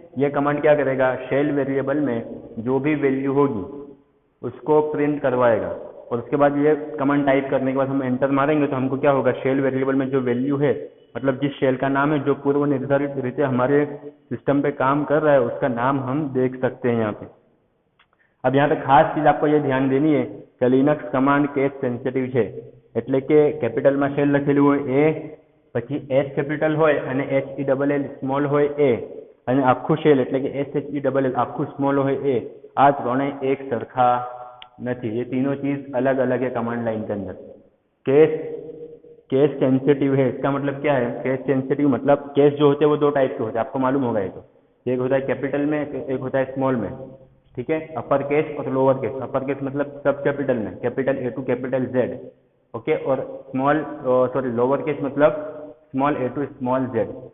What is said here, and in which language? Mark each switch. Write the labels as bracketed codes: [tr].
[hi] ये कमांड क्या करेगा, शेल वेरिएबल में जो भी वैल्यू होगी उसको प्रिंट करवाएगा। और उसके बाद ये कमांड टाइप करने के बाद हम एंटर मारेंगे तो हमको क्या होगा, शेल वेरिएबल में जो वैल्यू है मतलब जिस शेल का नाम है जो पूर्व निर्धारित रीते हमारे सिस्टम पे काम कर रहा है उसका नाम हम देख सकते हैं यहाँ पे। अब यहाँ पे खास चीज आपको ये ध्यान देनी है कि [gu] लिनक्स कमांड केस सेન્સિટિવ છે, એટલે કે કેપિટલમાં શેલ લખેલું હોય એ, પછી એસ કેપિટલ હોય અને HELL સ્મોલ હોય એ, અને આખું શેલ એટલે કે SHELL આખું સ્મોલ હોય એ, આ ત્રણેય એક સરખા નથી। [hi] ये तीनों चीज अलग अलग है कमांड लाइन के अंदर। केस सेंसिटिव है, इसका मतलब क्या है? केस सेंसिटिव मतलब केस जो होते हैं वो दो टाइप के होते हैं, आपको मालूम होगा ये तो। एक होता है कैपिटल में, एक होता है स्मॉल में, ठीक है, अपर केस और लोअर केस। अपर केस मतलब सब कैपिटल में, capital A to capital Z, okay, और लोअर केस मतलब small a to small z।